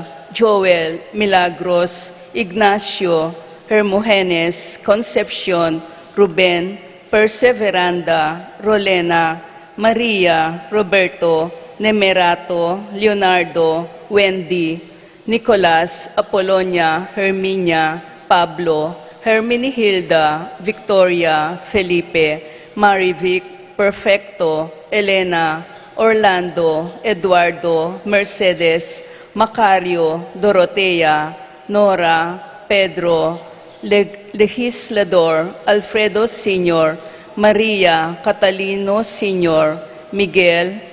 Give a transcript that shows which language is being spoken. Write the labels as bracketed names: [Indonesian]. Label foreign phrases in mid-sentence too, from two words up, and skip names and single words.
[Filipino] Joel, Milagros, Ignacio, Hermogenes, Concepcion, Ruben, Perseveranda, Rolena, Maria, Roberto, Nemerato, Leonardo, Wendy, Nicolas, Apolonia, Herminia, Pablo, Herminihilda, Victoria, Felipe, Marivic, Perfecto, Elena, Orlando, Eduardo, Mercedes, Macario, Dorotea, Nora, Pedro, Legislador, Alfredo Sr., Maria, Catalino Sr., Miguel,